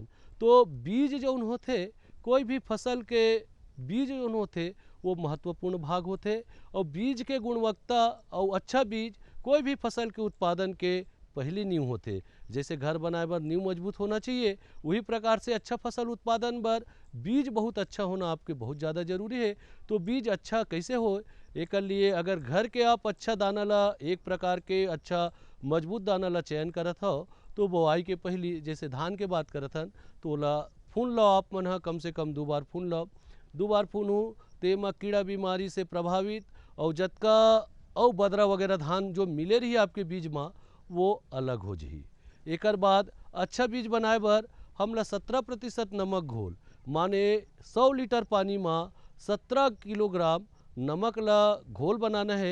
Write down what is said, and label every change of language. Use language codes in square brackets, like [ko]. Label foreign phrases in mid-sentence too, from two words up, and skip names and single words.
[hne] तो बीज जौन होते कोई भी फसल के बीज जौन होते वो महत्वपूर्ण भाग होते और बीज के गुणवत्ता और अच्छा बीज कोई भी फसल के उत्पादन के पहली नींव होते। जैसे घर बनाए बर नींव मजबूत होना चाहिए, वही प्रकार से अच्छा फसल उत्पादन बर बीज बहुत अच्छा होना आपके बहुत ज़्यादा जरूरी है। तो बीज अच्छा कैसे हो एक लिए अगर घर के आप अच्छा दाना ला एक प्रकार के अच्छा मजबूत दाना ला चयन करत हो तो बुआई के पहली जैसे धान के बात करत हन तो ओला फून लो आप मन ह कम से कम 2 बार फून लो। 2 बार फूनू तेमा कीड़ा बीमारी से प्रभावित और जतका और बदरा वगैरह धान जो मिले रही आपके बीज में वो अलग हो जाही। एकर बाद अच्छा बीज बनाए बर हमला 17% नमक घोल माने 100 लीटर पानी में 17 किलोग्राम नमक ला घोल बनाना है।